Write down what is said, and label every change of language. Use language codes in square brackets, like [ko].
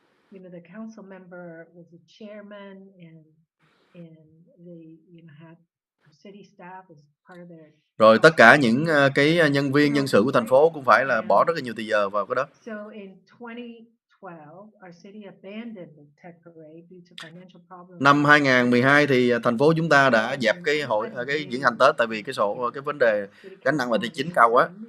[en] You know, the council member was the chairman and they had city staff as part of their. [vi] Rồi tất cả những cái nhân viên nhân sự của thành phố cũng phải là bỏ rất là nhiều thời giờ vào cái đó. [en] So in 2012, our city abandoned the TED parade due to financial problems. [vi] Năm 2012 thì thành phố chúng ta đã dẹp cái diễn hành Tết tại vì cái vấn đề gánh nặng về tài chính cao quá.